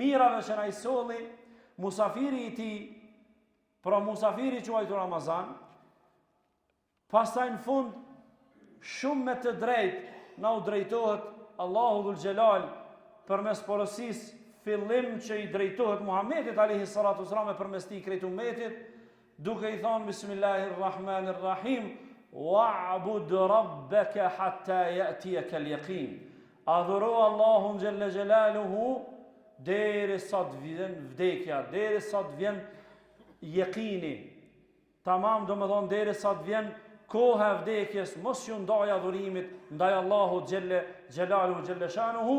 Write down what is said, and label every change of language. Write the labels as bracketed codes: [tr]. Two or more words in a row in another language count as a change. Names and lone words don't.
[sq] mirave që na i solli musafiri i tij, pra musafiri quajtur Ramazan, pastaj në fund shumë me të drejtë na u drejtohet Allahu [ar] ذو الجلال [sq] përmes porosisë, fillim që i drejtohet Muhamedit [ar] عليه الصلاة والسلام [sq] përmes tij krejt ummetit, duke i thënë [ar] بسم الله الرحمن الرحيم واعبد ربك حتى يأتيك اليقين. [sq] Adhuro Allahun [ar] جل جلاله [sq] derisa të vjen vdekja, derisa të vjen yaqini. Tamam, domethënë derisa të vjen koha e vdekjes, mos ju ndaj adhurimit ndaj Allahut [ar] جل جلاله جل شأنه.